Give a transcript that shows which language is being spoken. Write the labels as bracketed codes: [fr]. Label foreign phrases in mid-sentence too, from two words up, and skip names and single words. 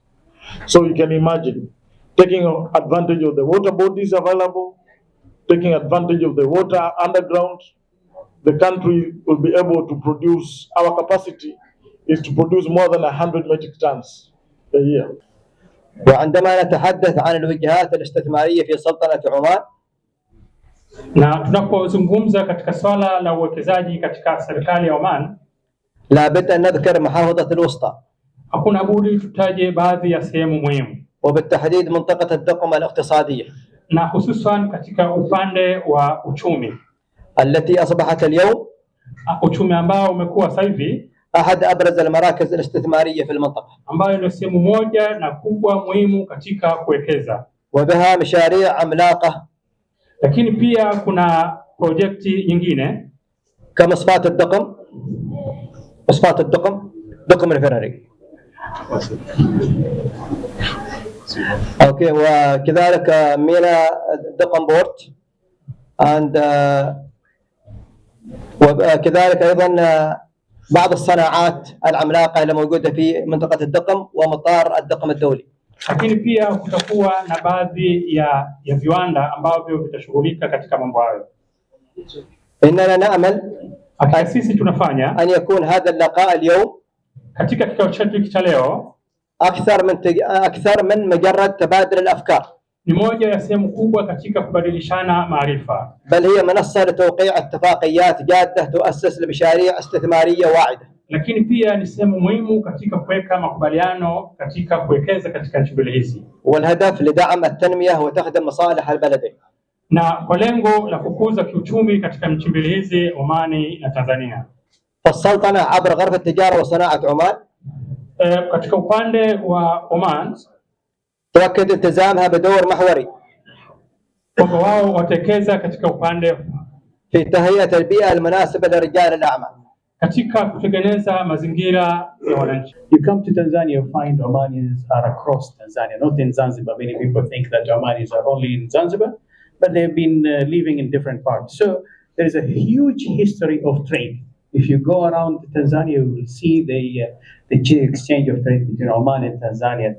[en] So you can imagine taking advantage of the water bodies available, taking advantage of the water underground, the country will be able to produce, our capacity is to produce more than 100 metric tons a year. [ar] وعندما نتحدث عن الوجهات الاستثمارية في سلطنة عمان، [sw] na tunapozungumza katika swala la uwekezaji katika serikali ya Oman, [ar] لا بد أن نذكر محافظة الوسطى. [sw] hakuna budi tutaje baadhi ya sehemu muhimu, [ar] وبالتحديد منطقة الدقم الاقتصادية, [sw] na hususan katika upande wa uchumi, [ar] التي أصبحت اليوم [sw] uchumi ambao umekuwa sasa hivi [ar] أحد أبرز المراكز الاستثمارية في المنطقة, [sw] ambayo ni sehemu moja na kubwa muhimu katika kuwekeza, [ar] وبها مشاريع عملاقة. [sw] lakini pia kuna projekti nyingine [ar] كما مصفاة الدقم، مصفاة الدقم، دقم الفراري. أوكي، وكذلك ميناء دقم بورت، وكذلك أيضا بعض الصناعات العملاقة اللي موجودة في منطقة الدقم ومطار الدقم الدولي. [sw] Lakini pia kutakuwa na baadhi ya viwanda ambavyo vitashughulika katika mambo hayo. [ar] إننا نأمل [sw] sisi tunafanya [ar] أن يكون هذا اللقاء اليوم [sw] katika kikao chetu cha leo [ar] أكثر من مجرد تبادل الأفكار. [sw] ni moja ya sehemu kubwa katika kubadilishana maarifa, [ar] بل هي منصة لتوقيع اتفاقيات جادة تؤسس لمشاريع استثمارية واعدة. [sw] lakini pia ni sehemu muhimu katika kuweka makubaliano katika kuwekeza katika nchi mbili hizi, [ar] والهدف لدعم التنمية وتخدم مصالح البلدين. [sw] na kwa lengo la kukuza kiuchumi katika nchi mbili hizi, Omani na Tanzania. [ar] فالسلطنة عبر غرفة التجارة وصناعة عمان [sw] katika upande wa Oman [ar] تؤكد التزامها بدور محوري [sw] kwamba wao watawekeza katika upande [ar] في تهيئة البيئة المناسبة لرجال الأعمال. [sw] katika kutengeneza mazingira ya wananchi. [en] You come to Tanzania, you find Omanis are across Tanzania, not in Zanzibar. Many people think that Omanis are only in Zanzibar, but they've been living in different parts. So there is a huge history of trade. If you go around Tanzania, you will see the exchange of trade between Oman and Tanzania.